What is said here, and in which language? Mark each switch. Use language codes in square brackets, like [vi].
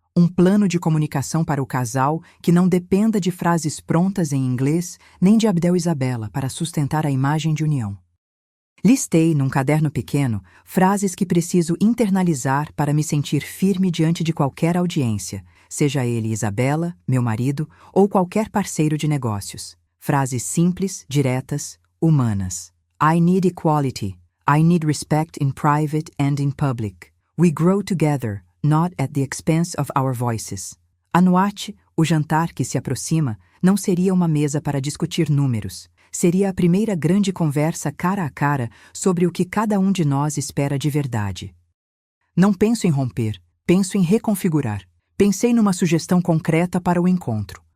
[pt] Um plano de comunicação para o casal que não dependa de frases prontas em inglês nem de Abdel e Isabela para sustentar a imagem de união. Listei, num caderno pequeno, frases que preciso internalizar para me sentir firme diante de qualquer audiência, seja ele Isabela, meu marido ou qualquer parceiro de negócios. Frases simples, diretas, humanas. [en] I need equality. I need respect in private and in public. We grow together, not at the expense of our voices. [pt] A noite, o jantar que se aproxima, não seria uma mesa para discutir números. Seria a primeira grande conversa cara a cara sobre o que cada um de nós espera de verdade. Não penso em romper, penso em reconfigurar. Pensei numa sugestão concreta para o encontro.